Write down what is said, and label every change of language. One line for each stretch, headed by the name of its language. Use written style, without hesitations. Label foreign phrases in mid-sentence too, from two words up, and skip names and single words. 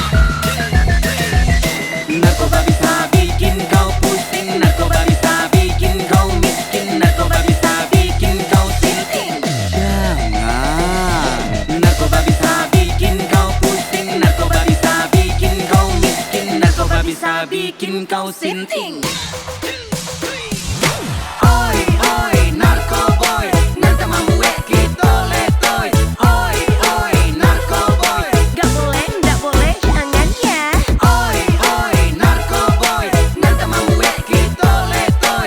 Indonesian: Narkoba bisa bikin kau pusing, narkoba bisa bikin kau miskin, narkoba bisa bikin kau sinting. Jangan. Narkoba bisa bikin kau pusing, narkoba bisa bikin kau miskin, narkoba bisa bikin kau sinting. Oi,
English: narco boy,
Indonesian: nanta mamuek kita letoy.
English: Oi, narco boy.
Indonesian: Gak boleh, jangan ya. Oi,
English: narco boy,
Indonesian: nanta mamuek kita letoy.